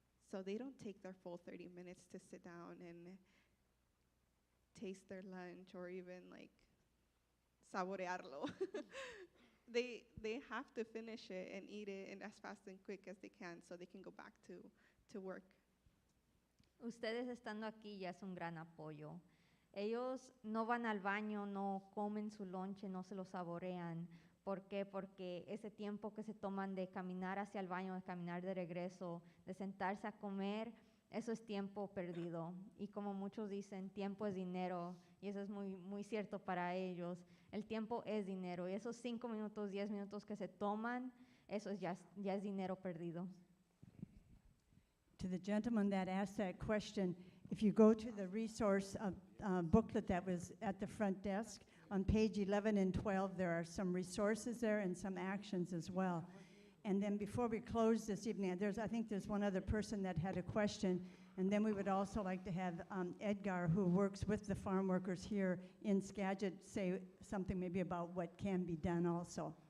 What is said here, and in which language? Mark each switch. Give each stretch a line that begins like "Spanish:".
English: So they don't take their full 30 minutes to sit down and taste their lunch or even like saborearlo. They have to finish it and eat it and as fast and quick as they can so they can go back to work.
Spanish: Ustedes estando aquí ya es un gran apoyo. Ellos no van al baño, no comen su lonche, no se lo saborean. ¿Por qué? Porque ese tiempo que se toman de caminar hacia el baño, de caminar de regreso, de sentarse a comer, eso es tiempo perdido. Y como muchos dicen, tiempo es dinero. Y eso es muy, muy cierto para ellos. El tiempo es dinero. Y esos 5 minutos, 10 minutos que se toman, eso ya es dinero perdido.
English: To the gentleman that asked that question, if you go to the resource booklet that was at the front desk, on page 11 and 12, there are some resources there and some actions as well. And then before we close this evening, I think there's one other person that had a question, and then we would also like to have Edgar, who works with the farm workers here in Skagit, say something maybe about what can be done also.